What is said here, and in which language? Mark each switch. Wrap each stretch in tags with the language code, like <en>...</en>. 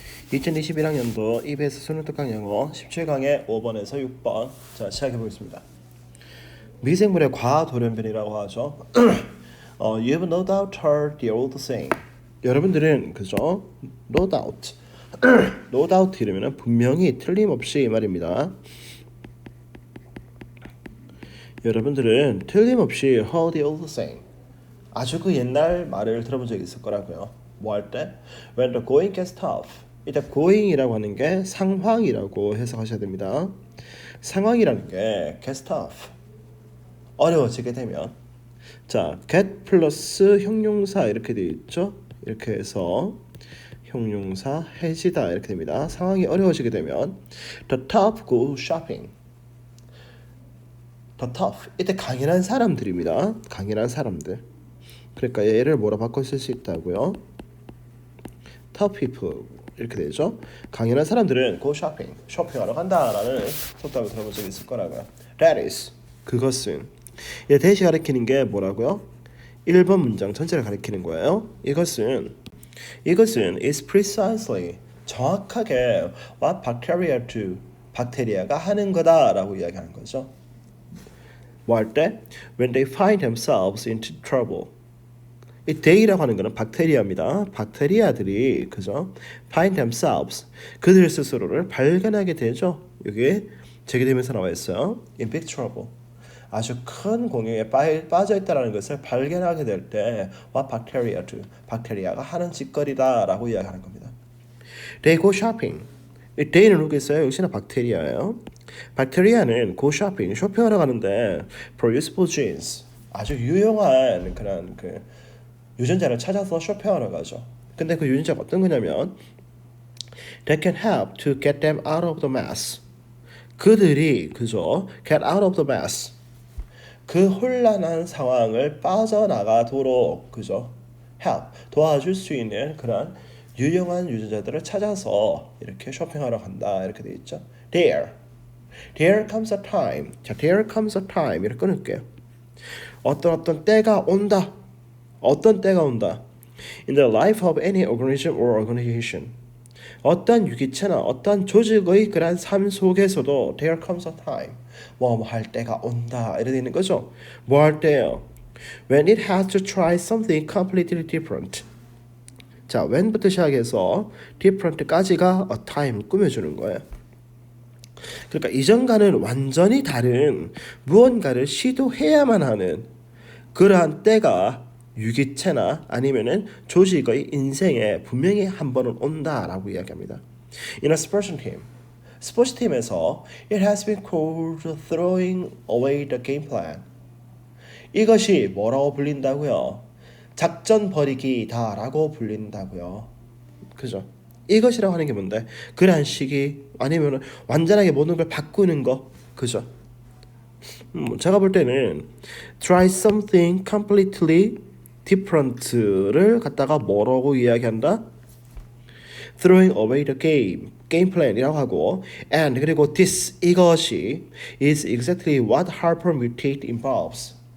<ko>2021학년도 EBS 수능특강 영어 17강의 5번에서 6번 자 시작해 보겠습니다. 미생물의 과돌연변이라고 하죠.</ko> <en>You have no doubt heard the old saying.</en> <ko>여러분들은 그죠?</ko> <en>No doubt. No doubt</en> <ko>이러면 분명히 틀림없이 이 말입니다. 여러분들은 틀림없이</ko> <en>heard the old saying.</en> <ko>아주 그 옛날 말을 들어본 적이 있을 거라고요. 뭐 할 때?</ko> <en>When the going gets tough.</en> <ko>일단 going이라고 하는 게 상황이라고 해석하셔야 됩니다. 상황이라는 게</ko> <en>gets tough.</en> <ko>어려워지게 되면 자, get 플러스 형용사 이렇게 되어 있죠. 이렇게 해서 형용사 해지다 이렇게 됩니다. 상황이 어려워지게 되면</ko> <en>the tough go shopping.</en> <ko>the tough 이때 강인한 사람들입니다. 강인한 사람들. 그러니까 얘를 뭐라 바꿔 쓸 수 있다고요?</ko> <en>tough people</en> <ko>이렇게 되죠. 강인한 사람들은</ko> <en>go shopping,</en> <ko>쇼핑하러 간다라는 속담을 들어본 적이 있을 거라고요.</ko> <en>That is,</en> <ko>그것은. 얘 대시 가리키는 게 뭐라고요? 1번 문장 전체를 가리키는 거예요. 이것은</ko> <en>is precisely,</en> <ko>정확하게</ko> <en>what bacteria do,</en> <ko>박테리아가 하는 거다라고 이야기하는 거죠. 뭐 할 때?</ko> <en>When they find themselves into trouble.</en> <ko>이 they라고 하는 거는 박테리아입니다. 박테리아들이 그죠?</ko> <en>Find themselves,</en> <ko>그들 스스로를 발견하게 되죠. 여기 제기되면서 나와 있어요.</ko> <en>In big trouble.</en> <ko>아주 큰 공경에 빠져 있다는 것을 발견하게 될 때</ko> <en>what bacteria do,</en> <ko>박테리아가 하는 짓거리다라고 이야기하는 겁니다.</ko> <en>They go shopping.</en> <ko>이 they는 누구겠어요? 역시나 박테리아예요. 박테리아는</ko> <en>go shopping,</en> <ko>쇼핑하러 가는데</ko> <en>for useful genes,</en> <ko>아주 유용한 그런 그 유전자를 찾아서 쇼핑하러 가죠. 근데 그 유전자가 어떤 거냐면</ko> <en>that can help to get them out of the mess.</en> <ko>그들이 그죠?</ko> <en>get out of the mess.</en> <ko>그 혼란한 상황을 빠져나가도록 그죠? help 도와줄 수 있는 그런 유용한 유전자들을 찾아서 이렇게 쇼핑하러 간다 이렇게 돼 있죠.</ko> <en>There comes a time. 자, there comes a time</en> <ko>이렇게 끊을게요. 어떤 때가 온다. 어떤 때가 온다.</ko> <en>In the life of any organism or organization.</en> <ko>어떤 유기체나 어떤 조직의 그런 삶 속에서도</ko> <en>there comes a time.</en> <ko>뭐 할 때가 온다. 이렇게 되는 거죠. 뭐 할 때요?</ko> <en>When it has to try something completely different.</en> <ko>자, when부터 시작해서 different까지가 a time 꾸며주는 거예요. 그러니까 이전과는 완전히 다른 무언가를 시도해야만 하는 그러한 때가 유기체나 아니면은 조직의 인생에 분명히 한 번은 온다라고 이야기합니다.</ko> <en>In a sports team,</en> <ko>스포츠팀에서</ko> <en>it has been called throwing away the game plan.</en> <ko>이것이 뭐라고 불린다고요? 작전 버리기다라고 불린다고요. 그죠? 이것이라고 하는 게 뭔데? 그러한 시기 아니면 완전하게 모든 걸 바꾸는 거. 그죠? 제가 볼 때는</ko> <en>try something completely different</en> <ko>를 갖다가 뭐라고 이야기한다?</ko> <en>throwing away the game plan이라고 하고 and</en> <ko>그리고</ko> <en>this</en> <ko>이것이</ko> <en>is exactly what hypermutate involves.</en>